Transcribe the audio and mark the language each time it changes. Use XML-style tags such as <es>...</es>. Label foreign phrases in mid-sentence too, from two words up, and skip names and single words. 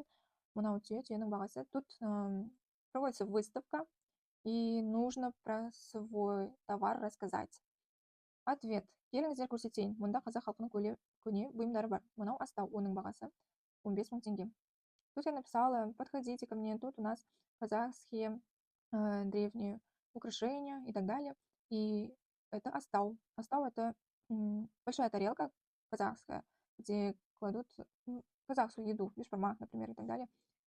<kk>Мынау түйенің бағасы.</kk> <ru>Тут проводится выставка, и нужно про свой товар рассказать. Ответ.</ru> <kk>Келіңіздер көрсетейін. Мұнда қазақ халқының көне бұйымдары бар. Мынау астау, оның бағасы 15 000 тенге.</kk> <ru>Тут я написала: подходите ко мне, тут у нас казахские древние украшения и так далее. И это астау. Астау — это большая тарелка казахская, где кладут казахскую еду, бешбармак, например, и так далее.</ru>